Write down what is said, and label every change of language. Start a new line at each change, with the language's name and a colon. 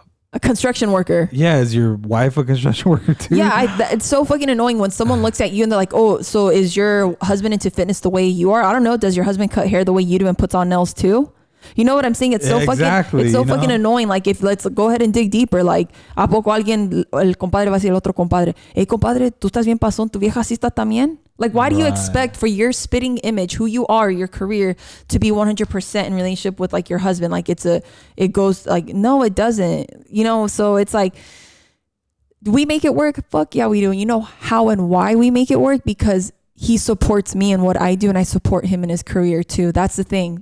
English: a construction worker. Yeah, is your wife a construction worker too? Yeah, it's so fucking annoying when someone looks at you and they're like, oh, so is your husband into fitness the way you are? I don't know. Does your husband cut hair the way you do and puts on nails too? You know what I'm saying? It's so exactly, fucking, it's so fucking annoying. Like, if let's go ahead and dig deeper.
Spanish: Like, ¿a poco alguien, el compadre va a decir al otro compadre, hey, compadre, tú estás bien pasón, tu vieja así está también?
English: Like, why do you expect for your spitting image, who you are, your career, to be 100% in relationship with like your husband? Like, it goes like, no, it doesn't, you know? So it's like, do we make it work? Fuck yeah, we do. And you know how and why we make it work? Because he supports me in what I do, and I support him in his career too. That's the thing.